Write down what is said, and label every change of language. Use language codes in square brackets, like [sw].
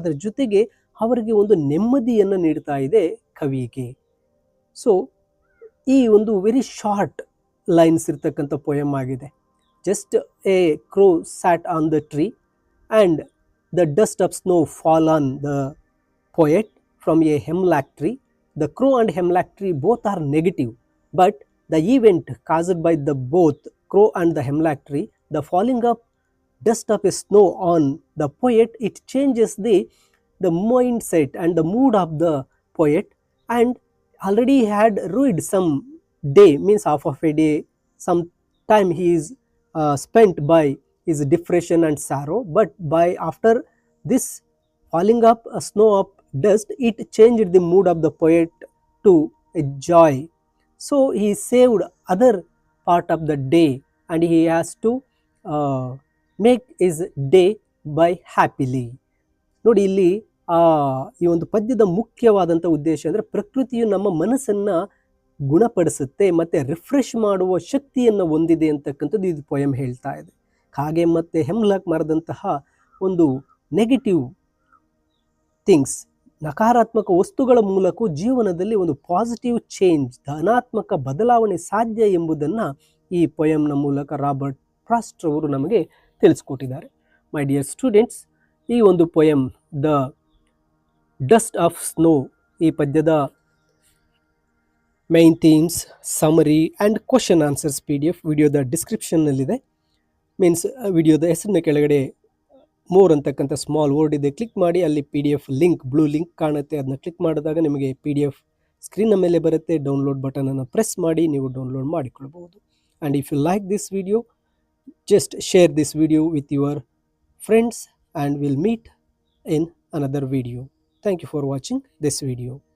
[kn] ಅದರ ಜೊತೆಗೆ ಅವರಿಗೆ ಒಂದು ನೆಮ್ಮದಿಯನ್ನು ನೀಡ್ತಾ ಇದೆ ಕವಿಗೆ. ಸೊ ಈ ಒಂದು [en] very short lines [kn] ಇರ್ತಕ್ಕಂಥ ಪೊಯಮ್ ಆಗಿದೆ. [en] Just a crow sat on the tree and the dust of snow fall on the poet from a hemlock tree. The crow and hemlock tree both are negative, but the event caused by the both crow and the hemlock tree, the falling of dust of a snow on the poet, it changes the mindset and the mood of the poet, and already had ruined some day, means half of a day, some time he is spent by his depression and sorrow. But by after this falling up a snow of dust, it changed the mood of the poet to a joy. So he saved other part of the day and he has to make his day by happily. [kn] ನೋಡಿ, ಇಲ್ಲಿ ಈ ಒಂದು ಪದ್ಯದ ಮುಖ್ಯವಾದಂಥ ಉದ್ದೇಶ ಅಂದರೆ ಪ್ರಕೃತಿಯು ನಮ್ಮ ಮನಸ್ಸನ್ನು ಗುಣಪಡಿಸುತ್ತೆ ಮತ್ತು ರಿಫ್ರೆಶ್ ಮಾಡುವ ಶಕ್ತಿಯನ್ನು ಹೊಂದಿದೆ ಅಂತಕ್ಕಂಥದ್ದು ಇದು ಪೊಯಮ್ ಹೇಳ್ತಾ ಇದೆ. ಕಾಗೆ ಮತ್ತು ಹೆಮ್ಲಾಕ್ ಮರದಂತಹ ಒಂದು [en] negative things [kn] ನಕಾರಾತ್ಮಕ ವಸ್ತುಗಳ ಮೂಲಕ ಜೀವನದಲ್ಲಿ ಒಂದು [en] positive change, [kn] ಧನಾತ್ಮಕ ಬದಲಾವಣೆ ಸಾಧ್ಯ ಎಂಬುದನ್ನು ಈ ಪೊಯಮ್ನ ಮೂಲಕ ರಾಬರ್ಟ್ ಫ್ರಾಸ್ಟ್ ಅವರು ನಮಗೆ ತಿಳಿಸ್ಕೊಟ್ಟಿದ್ದಾರೆ. [en] my dear students, [kn] ಈ ಒಂದು poem the dust of snow, ಈ ಪದ್ಯದ main themes, [en] summary and question answers [kn] PDF ವಿಡಿಯೋದ ಡಿಸ್ಕ್ರಿಪ್ಷನ್ನಲ್ಲಿದೆ. ಮೀನ್ಸ್ ವಿಡಿಯೋದ ಹೆಸರಿನ ಕೆಳಗಡೆ ಮೋರ್ ಅಂತಕ್ಕಂಥ ಸ್ಮಾಲ್ ವರ್ಡ್ ಇದೆ, ಕ್ಲಿಕ್ ಮಾಡಿ, ಅಲ್ಲಿ PDF ಲಿಂಕ್, ಬ್ಲೂ ಲಿಂಕ್ ಕಾಣುತ್ತೆ, ಅದನ್ನ ಕ್ಲಿಕ್ ಮಾಡಿದಾಗ ನಿಮಗೆ PDF ಸ್ಕ್ರೀನ್ನ ಮೇಲೆ ಬರುತ್ತೆ. ಡೌನ್ಲೋಡ್ ಬಟನನ್ನು ಪ್ರೆಸ್ ಮಾಡಿ ನೀವು ಡೌನ್ಲೋಡ್ ಮಾಡಿಕೊಳ್ಬಹುದು. [en] And if you like this video, just share this video with your friends and we'll meet in another video. Thank you for watching this video.